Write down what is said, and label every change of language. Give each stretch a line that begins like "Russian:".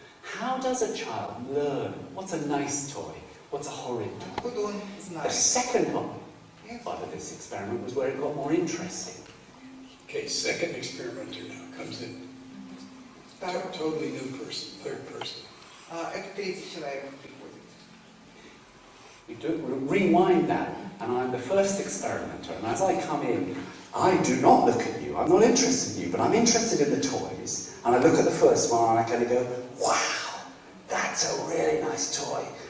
English: How does a child learn what's a nice toy, what's a horrid toy?
Russian: Откуда он
English: The
Russian: знает?
English: second part of this experiment was where it got more interesting. Okay, second experimenter now comes in. Totally new person, third person.
Russian: Это третий человек приходит.
English: You rewind that, and I'm the first experimenter, and as I come in, I do not look at you, I'm not interested in you, but I'm interested in the toys. And I look at the first one and I kind of go, wow, that's a really nice toy.